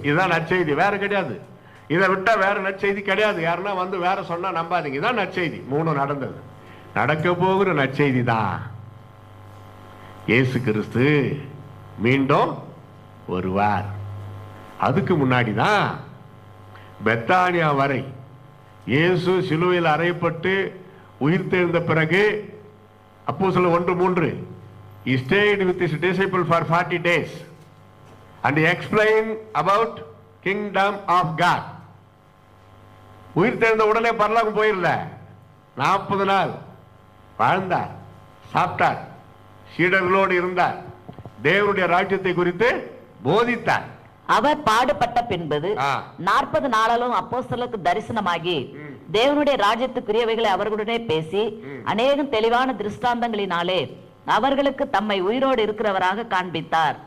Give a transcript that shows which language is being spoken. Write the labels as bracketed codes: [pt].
[ta] இதுதான் நற்செய்தி, வேற கிடையாது. இதை விட்டா வேற நற்செய்தி கிடையாது. யாருன்னா வந்து வேற சொன்னா நம்பாதீங்க. இதான் நற்செய்தி. 3 நடந்தது. நடக்க போகிற நற்செய்தி தான். இயேசு கிறிஸ்து மீண்டும் வருவார். அதுக்கு முன்னாடி தான் பெத்தானியா வரை இயேசு சிலுவையில் அறையப்பட்டு உயிர்த்தெழுந்த பிறகு அப்போஸ்தலர் 1:3 [en] he stayed with his disciples for 40 days and he explained about kingdom of God. [ta] உயிர்த்தெழுந்த உடனே பரலோகம் போயிரல, 40 நாள் வாழ்ந்தார், சாப்பிட்டார், சீடர்களோடு இருந்தார், தேவனுடைய ராஜ்யத்தை குறித்து போதித்தார். அவர் பாடுபட்ட பின்பது 40 நாளாலும் அப்போஸ்தலருக்கு தரிசனமாகி தேவனுடைய ராஜ்யத்துக்குரியவைகளை அவர்களுடனே பேசி அநேகம் தெளிவான திருஷ்டாந்தங்களினாலே அவர்களுக்கு தம்மை உயிரோடு இருக்கிறவராக காண்பித்தார்.